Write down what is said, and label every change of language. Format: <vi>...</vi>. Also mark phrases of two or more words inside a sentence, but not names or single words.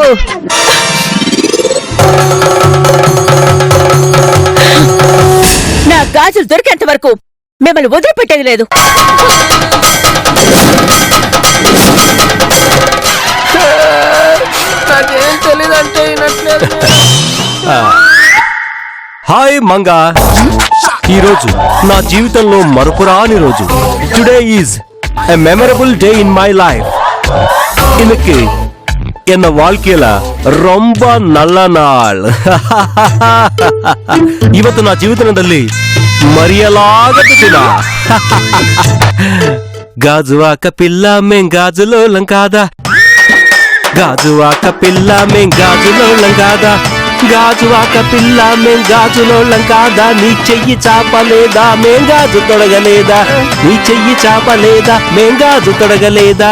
<te>నా గాజులు దొరికేంత వరకు మిమ్మల్ని వదిలిపెట్టేది లేదు. నాకేం తెలియదు అంటే వినట్లేదు. హాయ్ మంగా, ఈ రోజు నా జీవితంలో మరపురాని రోజు.</te> <en>today is a memorable day in my life.</en> <ta>இன்னைக்கு என்ன வாழ்க்கையில ரொம்ப நல்ல ನಾಳ್.</ta> <kn>ಇವತ್ತು ನಾ ಜೀವಿತದಲ್ಲಿ ಮರೆಯಲಾಗದ ದಿನ.</kn> <te>గాజువాక పిల్ల మేం గాజులోలం కాదా, గాజువాక పిల్ల మేం గాజులోలం కాదా, గాజువాక పిల్ల మేం గాజులోలం కాదా, నీ చెయ్యి చాపలేదా మేం గాజు తొడగలేదా, నీ చెయ్యి చాపలేదా మేం గాజు తొడగలేదా.</te>